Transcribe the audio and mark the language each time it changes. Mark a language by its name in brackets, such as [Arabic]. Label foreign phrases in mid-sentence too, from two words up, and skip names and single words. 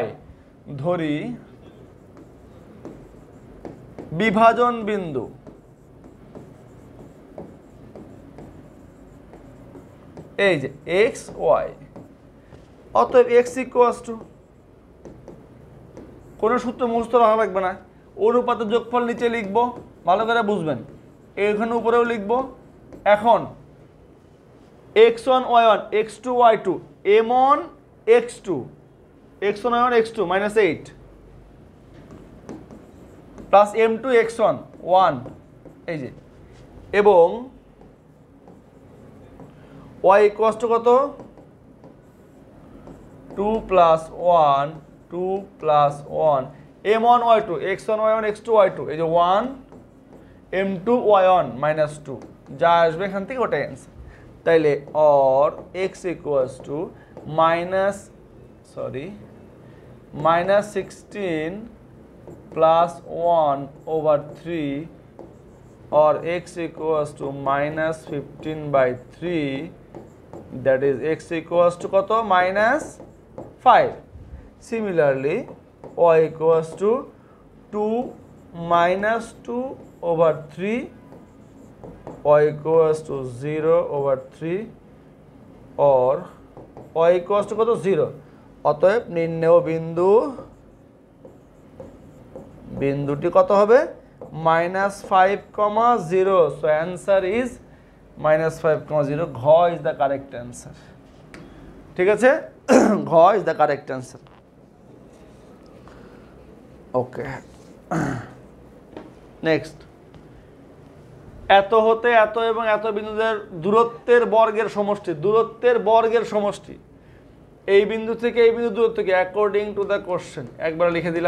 [Bangla] ধরি বিভাজন বিন্দু এই যে x y, অতএব [English] x equals to, [Bangla] কোনো সূত্র মুখস্থ রাখা লাগবে না, অনুপাতের যোগফল নিচে লিখবো, ভালো করে বুঝবেন, এখানে উপরেও লিখবো। এখন x1 y1 x2 y2 m1 x2 x1 y1 x2 minus 8 প্লাস m2 x1 1, এই যে, এবং [English] y equals to [Bangla] কত, 2 প্লাস 1 2 প্লাস 1 m1 y2 x1 y1 x2 y2, এই যে 1 m2 y1 minus 2, যা আসবে এখান থেকে ওটাই অ্যান্সার। [English] তাইলে or x equals to minus 16 plus 1 over 3, or x equals to minus 15/3, that is x equals to কত, minus 5. Similarly y equals to 2 minus 2 over 3, y equals to 0 over 3, or y equals to কত, 0। [Bangla] অতএব নির্ণেয় বিন্দুটি কত হবে, -5,0। [English] So answer is -5,0। ঘ is the correct answer। [Bangla] ঠিক আছে, [English] ঘ is the correct answer। [Bangla] ওকে, নেক্সট, এত হতে এত এবং এত বিন্দুদের দূরত্বের বর্গের সমষ্টি, এই বিন্দু থেকে এই বিন্দু দূরত্ব কি, [English] according to the question [Bangla] একবার লিখে দিলাম।